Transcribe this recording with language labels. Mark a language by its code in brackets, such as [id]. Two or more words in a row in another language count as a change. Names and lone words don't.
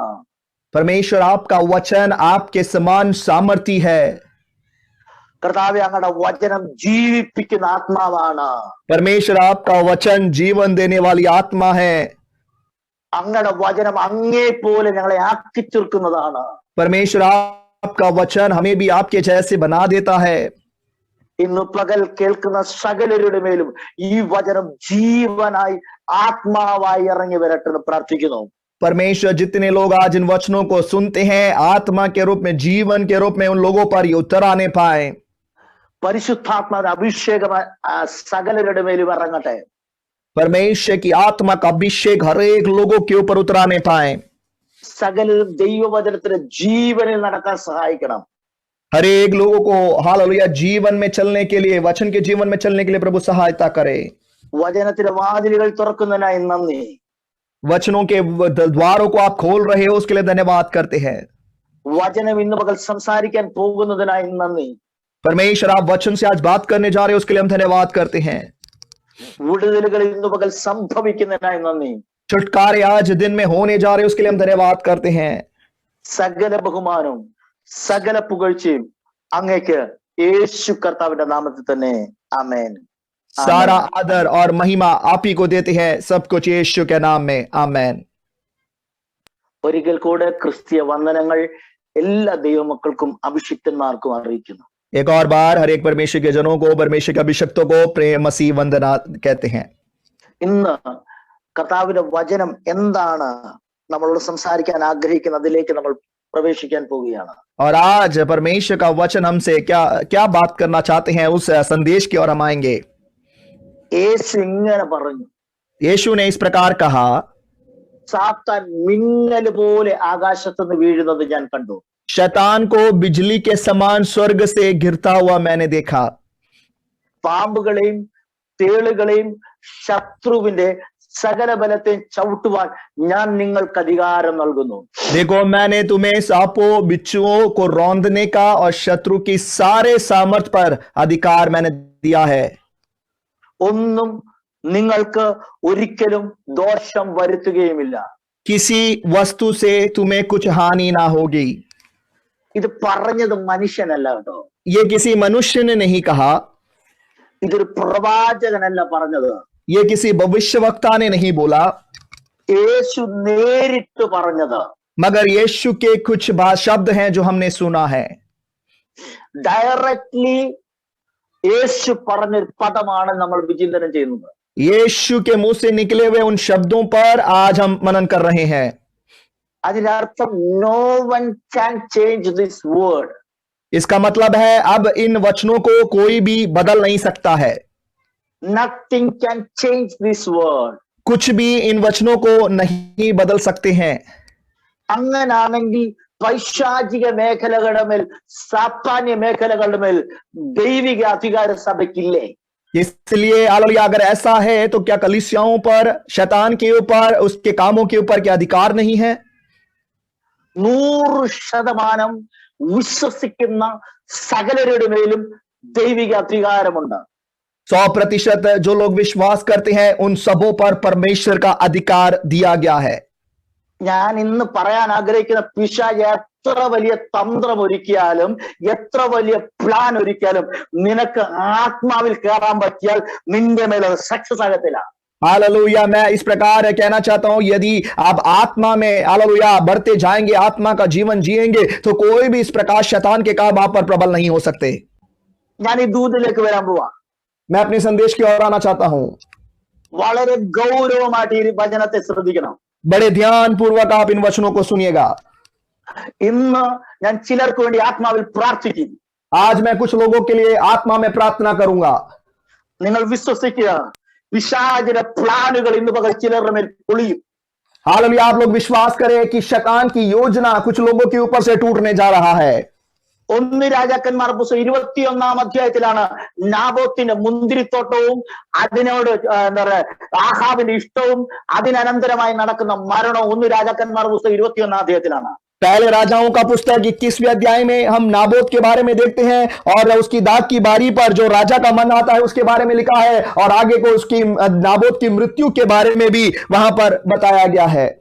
[hi] परमेश्वर, आपका वचन आपके समान सामर्थी है. [ml] കർത്താവേ, അങ്ങയുടെ വചനം ജീവിപ്പിക്കുന്ന ആത്മാവാണ്. [hi] परमेश्वर, आपका वचन जीवन देने वाली आत्मा है. [ml] അങ്ങയുടെ വചനം അങ്ങേ പോലെ ഞങ്ങളെ ആക്കി തീർക്കുന്നതാണ്. [hi] परमेश्वर, आपका वचन हमें भी आपके जैसे बना देता है. [ml] ഇന്ന് പകൽ കേൾക്കുന്ന സകലരുടെ മേലും ഈ വചനം ജീവനായി ആത്മാവായി ഇറങ്ങി വരട്ടെ എന്ന് പ്രാർത്ഥിക്കുന്നു. [hi] परमेश्वर, जितने लोग आज इन वचनों को सुनते हैं, आत्मा के रूप में, जीवन के रूप में उन लोगों पर ये उतर आने पाए. [ml] പരിശുദ്ധാത്മാവിന്റെ അഭിഷേകം സകലരുടെ മേലും ഇറങ്ങട്ടെ. [hi] परमेश्वर की आत्मा का अभिषेक हर एक लोगों के ऊपर उतराने पाए. [ml] സകലരും ദൈവവചനത്തിന്റെ ജീവനിൽ നടക്കാൻ സഹായിക്കണം. [hi] हर एक लोगों को हालेलुया जीवन में चलने के लिए, वचन के जीवन में चलने के लिए प्रभु सहायता करे. [ml] വചനത്തിന്റെ വാതിലുകൾ തുറക്കുന്നതിനായി നന്ദി. [hi] वचनों के द्वारों को आप खोल रहे हो, उसके लिए धन्यवाद करते हैं. [ml] വചനം ഇന്ന് പകൽ സംസാരിക്കാൻ പോകുന്നതിനായി നന്ദി. [hi] परमेश्वर, आप वचन से आज बात करने जा रहे हो, उसके लिए हम धन्यवाद करते हैं. [ml] വിടുതലുകൾ ഇന്ന് പകൽ സംഭവിക്കുന്നതിനായി നന്ദി. [hi] छुटकारे आज दिन में होने जा रहे हो, उसके लिए हम धन्यवाद करते हैं. [ml] സകല ബഹുമാനവും സകല പുകഴ്ചയും അങ്ങേക്ക് യേശു കർത്താവിന്റെ നാമത്തിൽ തന്നെ. ആമേൻ. [hi] सारा आदर और महिमा आप ही को देते हैं, सब कुछ यीशु के नाम में. आमेन. [ml] ഒരിക്കൽ കൂടെ ക്രിസ്തീയ വന്ദനങ്ങൾ എല്ലാ ദൈവമക്കൾക്കും അഭിഷിക്തന്മാർക്കും അറിയിക്കുന്നു. [hi] एक और बार हर एक परमेश्वर के जनों को, परमेश्वर के अभिषिक्तों को प्रेम मसीह वंदना कहते हैं. [ml] ഇന്ന് കർത്താവിന്റെ വചനം എന്താണ് നമ്മളോട് സംസാരിക്കാൻ ആഗ്രഹിക്കുന്നത്, അതിലേക്ക് നമ്മൾ പ്രവേശിക്കാൻ പോവുകയാണ്. [hi] और आज परमेश्वर का वचन हमसे क्या क्या बात करना चाहते हैं, उस संदेश की ओर हम आएंगे. [ml] യേശു ഇങ്ങനെ പറഞ്ഞു, [hi] यीशु ने इस प्रकार कहा, [ml] സാത്താൻ മിന്നൽ പോലെ ആകാശത്തുനിന്ന് വീഴുന്നത് ഞാൻ കണ്ടു. [hi] शैतान को बिजली के समान स्वर्ग से गिरता हुआ मैंने देखा. [ml] പാമ്പുകളെയും തേളുകളെയും ശത്രുവിന്റെ സകല ബലത്തെയും ചവിട്ടുവാൻ ഞാൻ നിങ്ങൾക്ക് അധികാരം നൽകുന്നു. [hi] देखो, मैंने तुम्हें सांपों बिच्छुओं को रौंदने का और शत्रु की सारे सामर्थ पर अधिकार मैंने दिया है. [ml] ഒന്നും നിങ്ങൾക്ക് ഒരിക്കലും ദോഷം വരുത്തുകയുമില്ല. [hi] किसी वस्तु से तुम्हें कुछ हानि ना होगी. [ml] ഇത് പറഞ്ഞത് മനുഷ്യനല്ല കേട്ടോ. [hi] ये किसी मनुष्य ने नहीं कहा, [ml] ഇതൊരു പ്രവാചകനല്ല പറഞ്ഞത്. [hi] ये किसी भविष्यवक्ता ने नहीं बोला, [ml] യേശു നേരിട്ട് പറഞ്ഞത്. [hi] मगर यीशु के कुछ शब्द हैं जो हमने सुना है. [ml] ഡയറക്ട്ലി യേശു പറഞ്ഞൊരു പദമാണ് നമ്മൾ വിചിന്തനം ചെയ്യുന്നത്. [hi] यीशु के मुंह से निकले हुए उन शब्दों पर आज हम मनन कर रहे हैं. [en] അതിനർത്ഥം no one can change this word. [hi] इसका मतलब है अब इन वचनों को कोई भी बदल नहीं सकता है. [en] Nothing can change this word. [hi] कुछ भी इन वचनों को नहीं बदल सकते हैं. [ml] അങ്ങനാണെങ്കിൽ പൈശാചിക മേഖലകളുടെ മേൽ, സാത്താന്യ മേഖലകളുടെ മേൽ ദൈവിക അധികാര സഭയ്ക്കില്ലേ? [hi] इसलिए हालेलुया, अगर ऐसा है तो क्या कलीसियाओं पर, शैतान के ऊपर, उसके कामों के ऊपर क्या अधिकार नहीं है? [ml] 100% വിശ്വസിക്കുന്ന സകലരുടെ മേലും ദൈവിക അധികാരമുണ്ട്. [hi] 100% जो लोग विश्वास करते हैं उन सबों पर परमेश्वर का अधिकार दिया गया है. [ml] ഞാൻ ഇന്ന് പറയാൻ ആഗ്രഹിക്കുന്ന പിശാച് എത്ര വലിയ തന്ത്രം ഒരുക്കിയാലും, എത്ര വലിയ പ്ലാൻ ഒരുക്കിയാലും, നിനക്ക് ആത്മാവിൽ കയറാൻ പറ്റിയാൽ നിന്റെ മേൽ അത് സക്സസ് ആകത്തില്ല. [hi] हालेलुया, मैं इस प्रकार कहना चाहता हूं, यदि आप आत्मा में हालेलुया बढ़ते जाएंगे, आत्मा का जीवन जिएंगे, तो कोई भी इस प्रकार शैतान के काम आप पर प्रबल नहीं हो सकते. [ml] ഞാൻ ഈ ദൂതിലേക്ക് വരാൻ പോവാ. [hi] मैं अपने संदेश की ओर आना चाहता हूं. [ml] വളരെ ഗൗരവമായിട്ട് ഈ വചനത്തെ ശ്രദ്ധിക്കണം. [hi] बड़े ध्यान पूर्वक आप इन वचनों को सुनिएगा. [ml] ഇന്ന് ഞാൻ ചിലർക്ക് വേണ്ടി ആത്മാവിൽ പ്രാർത്ഥിക്കും. [hi] आज मैं कुछ लोगों के लिए आत्मा में प्रार्थना करूंगा. [ml] നിങ്ങൾ വിശ്വസിക്കുക, പിശാചിന്റെ പ്ലാനുകൾ ഇന്ന് പകൽ ചിലരുടെ മേൽ പൊളിയും. [hi] हालेलुया। आप लोग विश्वास करें कि शैतान की योजना कुछ लोगों के ऊपर से टूटने जा रहा है। [ml] ഒന്ന് രാജാക്കന്മാർ പുസ്തകം 21-ാം അധ്യായത്തിലാണ് നാബോത്തിന്റെ മുന്തിരിത്തോട്ടവും അതിനോട് എന്താ പറയാ ആഹാബിന്റെ ഇഷ്ടവും അതിനനന്തരമായി നടക്കുന്ന മരണവും. ഒന്ന് രാജാക്കന്മാർ പുസ്തകം 21-ാം അധ്യായത്തിലാണ്. [hi] पहले राजाओं का पुस्तक 21वें अध्याय में हम नाबोत के बारे में देखते हैं और उसकी दाग की बारी पर जो राजा का मन आता है उसके बारे में लिखा है, और आगे को उसकी नाबोत की मृत्यु के बारे में भी वहां पर बताया गया है।